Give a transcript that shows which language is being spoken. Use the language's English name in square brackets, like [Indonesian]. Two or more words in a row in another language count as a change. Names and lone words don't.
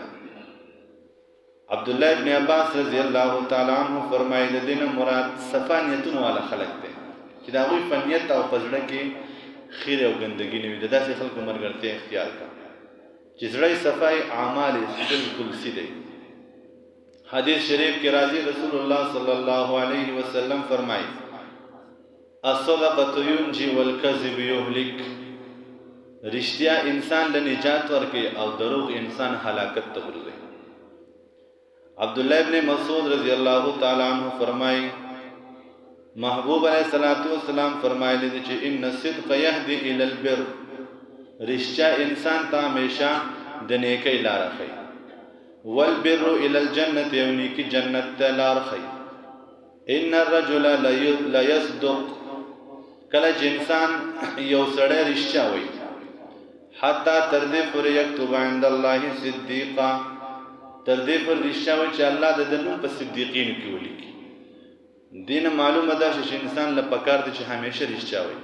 [Pashto] عبدالله ابن عباس [Arabic] رضی الله تعالی عنه [Pashto] فرمایي د دې نه مراد صفا نیتونو والا خلک دی چې د هغوی په نیت او په زړه کې خیر او ګندګي نه وي. د داسې خلکو ملګرتیا اختیار کړه چې زړه یې صفا یې، اعمال یې بالکل سیده. حدیث شریف کې راځي، رسول الله [Arabic] صلی الله علیه وسلم [Pashto] فرمایي [Arabic] الصدقة ينجي والكذب يهلك. [Pashto] رښتیا انسان له نجات ورکوي او دروغ انسان هلاکت ته ورځي. عبدالله ابن مسعود [Arabic] رضی الله تعالی عنه [Pashto] فرمایي محبوب [Arabic] علیه السلام [Pashto] فرمایلی دي چې [Arabic] ان الصدق يهدي الى البر. [Pashto] رښتیا انسان ته همیشه د نیکۍ لاره ښیي. [Arabic] والبر الى الجنة، [Pashto] یو نیکي جنت ته لاره ښیي. [Arabic] ان الرجل لا يصدق، [Pashto] کله چې انسان یو سړی رښتیا وایي، حتی تر دې پورې [Arabic] یکتب عند الله صدیقا، [Pashto] تر دې پورې رښتیا وایي چې الله د ده نوم په صدیقینو کې ولیکي. دې نه معلومه ده چې انسان له پکار دی چې همیشه رښتیا وایي.